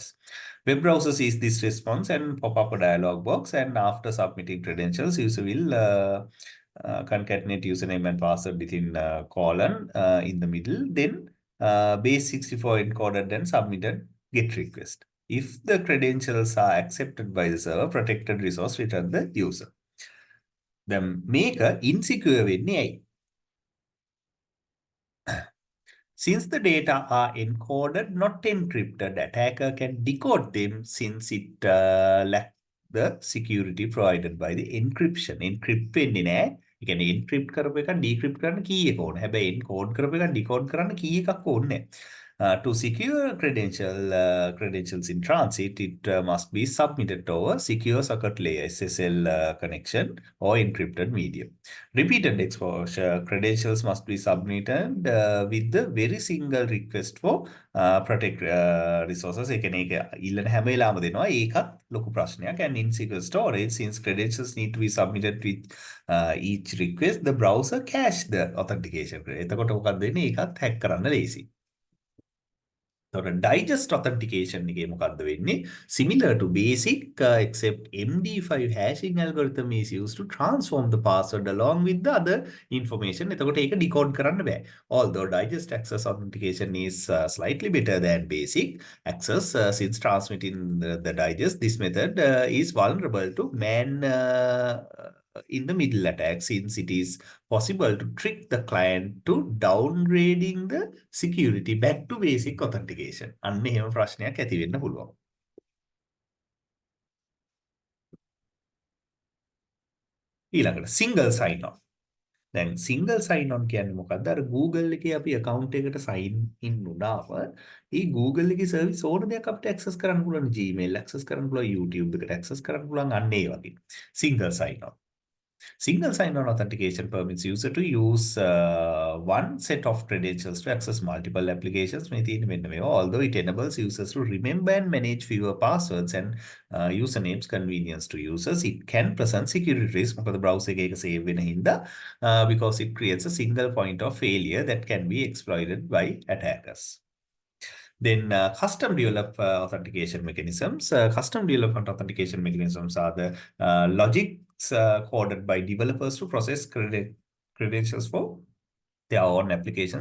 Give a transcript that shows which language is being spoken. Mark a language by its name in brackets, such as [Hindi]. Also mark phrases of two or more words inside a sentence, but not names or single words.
[English] Web browser sees this response and pop up a dialog box, and after submitting credentials, user will concatenate username and password within colon in the middle, then base 64 encoded and submitted GET request. If the credentials are accepted by the server, protected resource return the user. Then make a insecure [Sinhala] වෙන්නේ ඇයි? [English] Since the data are encoded, not encrypted, attacker can decode them since it lacks the security provided by the encryption. [Sinhala] Encrypt වෙන්නේ නැහැ. ඒ කියන්නේ encrypt කරපු එක decrypt කරන්න key එක ඕනේ. හැබැයි encode කරපු එක decode කරන්න key එකක් ඕනේ නැහැ. [English] To secure credentials in transit, it must be submitted over secure socket layer SSL connection or encrypted medium. Repeated exposure credentials must be submitted with the very single request for protect resources. [Sinhala] ඒ කියන්නේ ඒක ඉල්ලන හැම වෙලාවම දෙනවා. ඒකත් ලොකු ප්‍රශ්නයක්. [English] And insecure storage, since credentials need to be submitted with each request, the browser cache the authentication. [Sinhala] එතකොට මොකක්ද වෙන්නේ? ඒකත් hack කරන්න ලේසි. [English] Digest authentication [Sinhala] එකේ මොකක්ද වෙන්නේ? [English] Similar to basic, except MD5 hashing algorithm is used to transform the password along with the other information. [Sinhala] එතකොට ඒක decode කරන්න බෑ. [English] Although digest access authentication is slightly better than basic access, since transmitting the digest, this method is vulnerable to man in the middle attack, since it is possible to trick the client to downgrading the security back to basic authentication. [Sinhala] අන්න එහෙම ප්‍රශ්නයක් ඇති වෙන්න පුළුවන්. [English] ඊළඟට single sign on. [Sinhala] දැන් [English] single sign on [Sinhala] කියන්නේ මොකද්ද? අර Google එකේ අපි account එකකට [English] sign in [Sinhala] වුණාම ඒ Google එකේ service ඕන දෙයක් අපිට access කරන්න පුළුවන්. Gmail access කරන්න පුළුවන්, YouTube එකට access කරන්න පුළුවන්, අන්න ඒ වගේ. [English] Single sign on. Single sign-on authentication permits user to use one set of credentials to access multiple applications. Although it enables users to remember and manage fewer passwords and usernames convenience to users, it can present security risk [Sinhala] මොකද browser එකක save වෙන හින්දා [English] because it creates a single point of failure that can be exploited by attackers. Then custom developed authentication mechanisms. Custom development authentication mechanisms are the logics coded by developers to process credentials for their own applications.